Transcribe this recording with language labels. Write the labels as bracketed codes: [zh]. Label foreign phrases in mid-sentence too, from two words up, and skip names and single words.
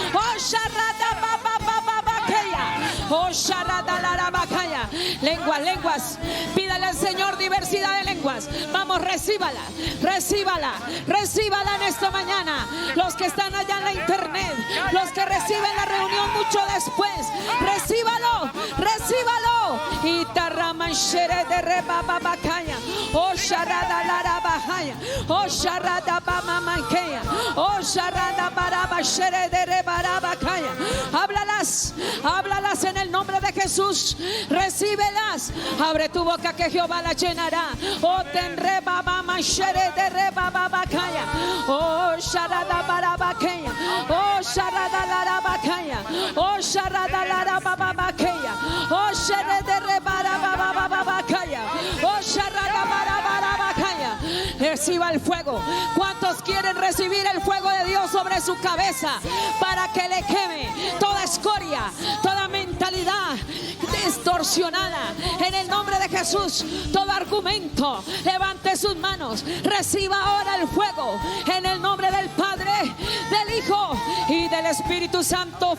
[es] Lenguas. Pídale al Señor diversidad de lenguas. Vamos, recíbala en esta mañana. Los que están allá en la internet, los que reciben la reunión mucho después, recíbalo. Y tarramanxere de rebababacaya. Oh, sharada larabajaya. Oh, sharada bamamanqueya. Oh, sharada barabashere de rebarabacaya. Habla la háblalas en el nombre de Jesús. Recíbelas. Abre tu boca que Jehová la llenará. Oh, tenre baba mashere de re baba bakaya. Oh, sharada barabakaya. Oh, sharada larabakaya. Oh, sharada larababakaya. Oh, shere de re barababakaya. Oh, sharada barababakaya. Reciba el fuego. ¿Cuántos quieren recibir el fuego de Dios sobre su cabeza para que le queme toda escoria, toda mentalidad distorsionada? En el nombre de Jesús, todo argumento, levante sus manos, reciba ahora el fuego en el nombre del Padre, del Hijo y del Espíritu Santo.